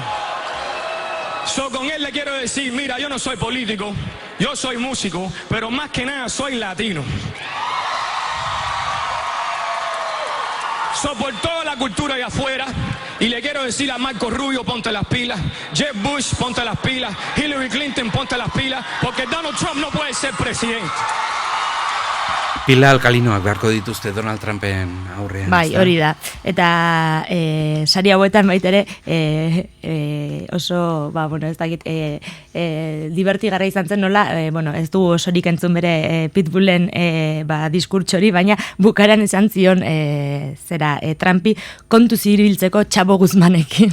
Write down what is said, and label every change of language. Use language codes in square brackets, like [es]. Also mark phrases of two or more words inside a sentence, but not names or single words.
[es] Con él le quiero decir, mira, yo no soy político, yo soy músico, pero más que nada soy latino. Por toda la cultura allá afuera, y le quiero decir a Marco Rubio, ponte las pilas, Jeb Bush, ponte las pilas, Hillary Clinton, ponte las pilas, porque Donald Trump no puede ser presidente. [eu] Pila alkalinoak beharko dituzte Donald Trumpen aurrean. Bai, hori da. Eta sari hauetan baitere oso, ez dakit, divertigarra izan zen nola, ez du osorik entzun bere Pitbullen diskurtsori, baina bukaran esan zion Trumpi kontu ziribiltzeko Chavo Guzmanekin.